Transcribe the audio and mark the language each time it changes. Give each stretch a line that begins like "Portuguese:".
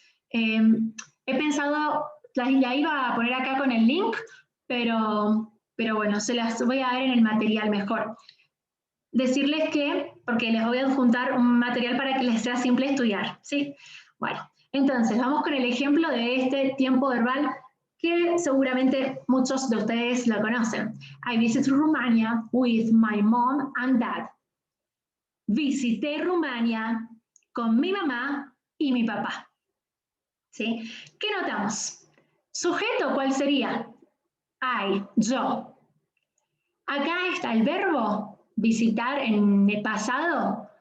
Spanish: He pensado, la iba a poner acá con el link, pero bueno, se las voy a dar en el material mejor. Decirles que, porque les voy a adjuntar un material para que les sea simple estudiar, ¿sí? Bueno, entonces vamos con el ejemplo de este tiempo verbal que seguramente muchos de ustedes lo conocen.
English: I visited Romania with my mom and dad.
Spanish: Visité Rumania con mi mamá y mi papá. ¿Sí? ¿Qué notamos? Sujeto, ¿cuál sería? I, yo. Acá está el verbo visitar en el pasado.